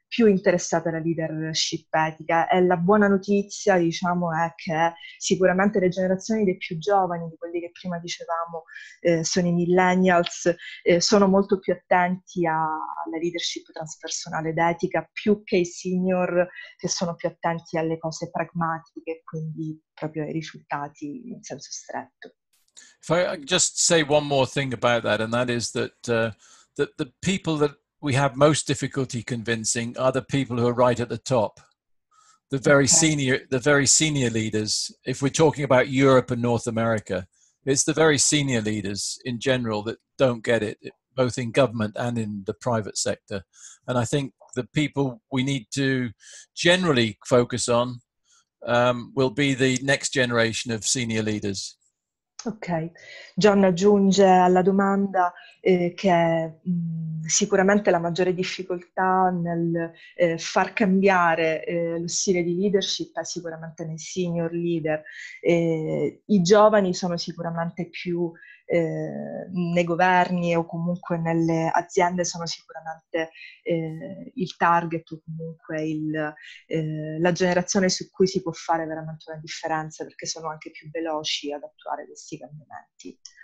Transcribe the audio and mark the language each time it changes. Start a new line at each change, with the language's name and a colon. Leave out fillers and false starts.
Italian: più interessate alla leadership etica, e la buona notizia, diciamo, è che sicuramente le generazioni dei più giovani, di quelli che prima dicevamo, sono i millennials, sono molto più attenti alla leadership transpersonale ed etica, più che i senior, che sono più attenti alle cose pragmatiche, quindi proprio ai risultati in senso stretto.
English: If I just say one more thing about that, and that is that the people that we have most difficulty convincing are the people who are right at the top, the very senior leaders. If we're talking about Europe and North America, it's the very senior leaders in general that don't get it, both in government and in the private sector. And I think the people we need to generally focus on will be the next generation of senior leaders.
Italian: Ok, John aggiunge alla domanda che sicuramente la maggiore difficoltà nel far cambiare lo stile di leadership è sicuramente nei senior leader. I giovani sono sicuramente più nei governi o comunque nelle aziende, sono sicuramente il target o comunque la generazione su cui si può fare veramente una differenza, perché sono anche più veloci ad attuare questi cambiamenti.